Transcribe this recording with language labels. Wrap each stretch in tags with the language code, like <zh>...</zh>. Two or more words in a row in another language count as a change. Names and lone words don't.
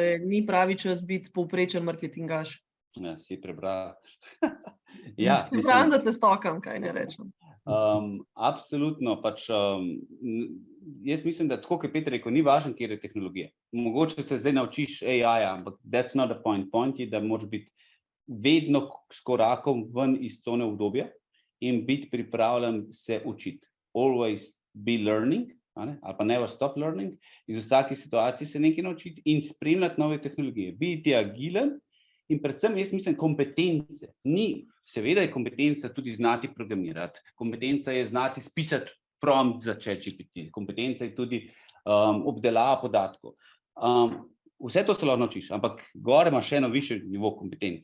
<sl>da ni pravi čas biti povprečen marketingaš. Ja, si prebral. Se pravim, da te stokam, kaj ne rečem. Absolutno, pač jaz mislim, da tako, kot Peter rekel, ni važno, kjer je tehnologija. Mogoče se zdaj naučiš AI-ja, ampak</sl> <en>that's not the point.</en> <sl>Point je, da moraš biti vedno s korakom ven iz cone obdobja in biti pripravljen se učiti.</sl> <en>Always be learning,</en> <sl>ali pa</sl> <en>never stop learning.</en> <sl>Iz vsake situacije se nekaj naučiti in spremljati nove tehnologije. Biti agilen in predvsem, jaz mislim, kompetence. Seveda je kompetenca tudi znati programirati. Kompetenca je znati spisati prompt za ChatGPT. Kompetenca je tudi obdelava podatkov. Vse to se lahko naučiš, ampak gore imaš še eno višji nivo kompetenc.</sl>